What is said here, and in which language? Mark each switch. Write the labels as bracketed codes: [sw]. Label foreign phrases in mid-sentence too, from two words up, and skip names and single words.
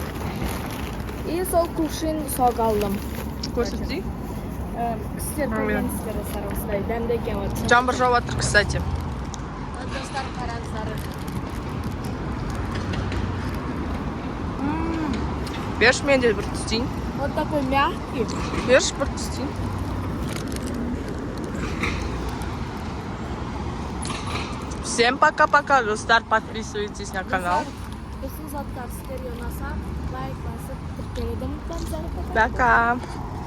[kk] И сол кувшин сок алдым. Көрсетейік. Кісілер көргенсіздер достар, осындай дәмді екен. Жаңбыр жауып жатыр, кстати. Достар, қараңыздар. Берші мен де бір түстейін. [ru] Вот такой мягкий. [kk] Берші бір түстейін. [ru] Всем пока-пока, достар, подписывайтесь на канал. [kk] Біздің заттар сіздерге ұнаса, лайк басып, тіркелуді ұмытпаңыздар. Пока.